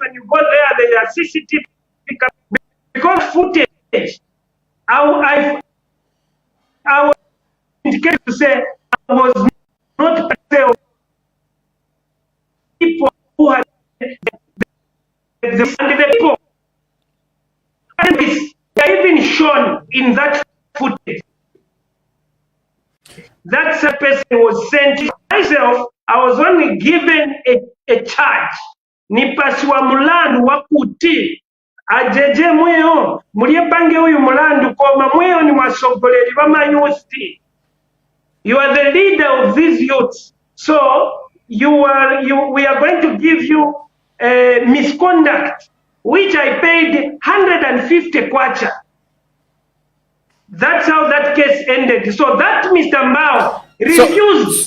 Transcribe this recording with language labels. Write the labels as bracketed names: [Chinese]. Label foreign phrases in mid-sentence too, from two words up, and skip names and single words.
[English] When you go there, there are CCTV. Because footage, I was indicated to say I was not part of people who had the people. And they are even shown in that footage. That person was sent. Myself, I was only given a charge. [Nyanja] Nipasiwa mulandu wakuti. Ajeje mweo, muliepange uyu mulandu koma mweo ni wasogoleri b'amayuthi. [English] You are the leader of these youths. So we are going to give you misconduct, which I paid 150 kwacha. That's how that case ended. So that Mr. Mbao refused.